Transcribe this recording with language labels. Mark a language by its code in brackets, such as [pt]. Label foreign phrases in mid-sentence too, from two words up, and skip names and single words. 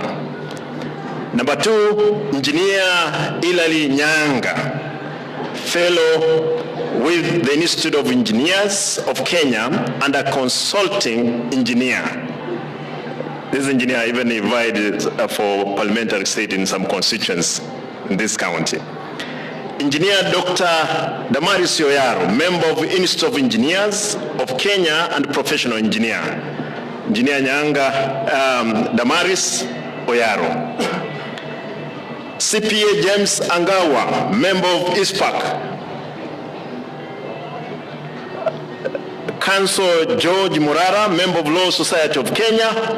[en] Number 2, Engineer Ilali Nyanga, fellow with the Institute of Engineers of Kenya and a consulting engineer. This engineer even invited for parliamentary seat in some constituents in this county. Engineer Dr. Damaris Oyaro, member of the Institute of Engineers of Kenya and professional engineer. Engineer Nyanga Damaris Oyaro. CPA James Angawa, member of ISPAC. Counsel George Murara, member of Law Society of Kenya.